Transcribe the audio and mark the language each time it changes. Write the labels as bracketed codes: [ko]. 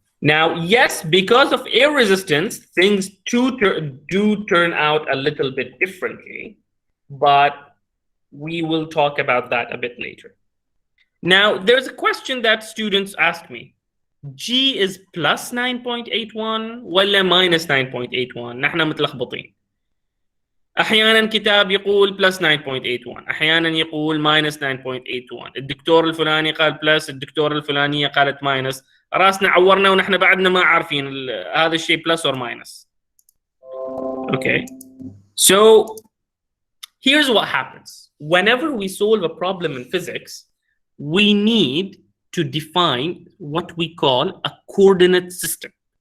[en] Now, yes, because of air resistance, things do turn out a little bit differently, but we will talk about that a bit later. Now, there's a question that students ask me. G is plus 9.81 [ar] ولا [en] minus 9.81؟ [ar] نحن متلخبطين. احيانا كتاب يقول plus 9.81، احيانا يقول minus 9.81، الدكتور الفلاني قال plus، الدكتور الفلانيه قالت minus، راسنا عورنا ونحن بعدنا ما عارفين هذا الشيء [en] plus or minus. Okay, so here's what happens. Whenever we solve a problem in physics, we need to define what we call a coordinate system.